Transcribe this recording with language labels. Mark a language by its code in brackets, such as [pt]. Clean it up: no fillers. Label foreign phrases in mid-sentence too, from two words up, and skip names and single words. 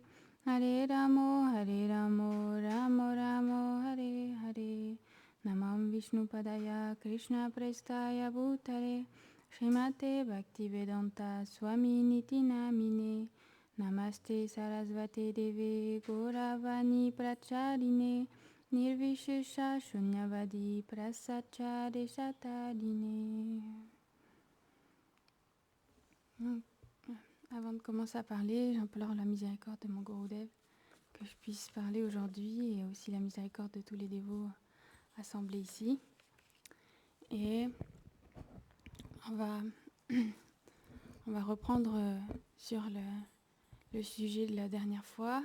[sa] Hare Ramo Ramo Ramo Hare Hare Namam Vishnu Padaya Krishna Prestaya Bhutare Srimate Bhaktivedanta Swami Niti Namine Namaste Sarasvate Deve Gauravani Pracharine Nirvishesha Shunyavadi Prasachare Shatadine. [fr] Avant de commencer à parler, j'implore la miséricorde de mon Gurudev que je puisse parler aujourd'hui et aussi la miséricorde de tous les dévots assemblés ici. Et on va reprendre sur le sujet de la dernière fois.